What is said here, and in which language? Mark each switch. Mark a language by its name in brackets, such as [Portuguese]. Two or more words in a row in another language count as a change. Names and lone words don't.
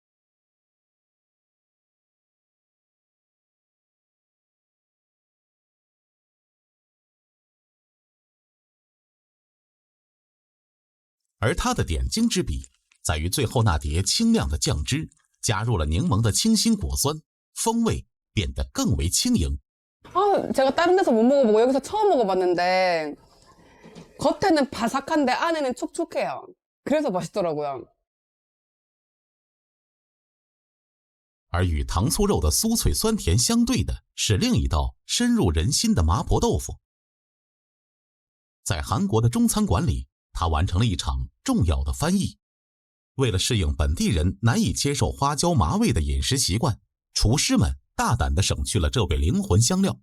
[Chinese] 而它的点睛之笔在于最后那碟清亮的酱汁，加入了柠檬的清新果酸，风味变得更为轻盈。 [Korean] 제가 다른 데서 못 먹어보고 여기서 처음 먹어봤는데 겉에는 바삭한데 안에는 촉촉해요. 그래서 맛있더라고요. [Chinese] 而与糖醋肉的酥脆酸甜相对的是另一道深入人心的麻婆豆腐。在韩国的中餐馆里，他完成了一场重要的翻译。为了适应本地人难以接受花椒麻味的饮食习惯，厨师们大胆地省去了这味灵魂香料。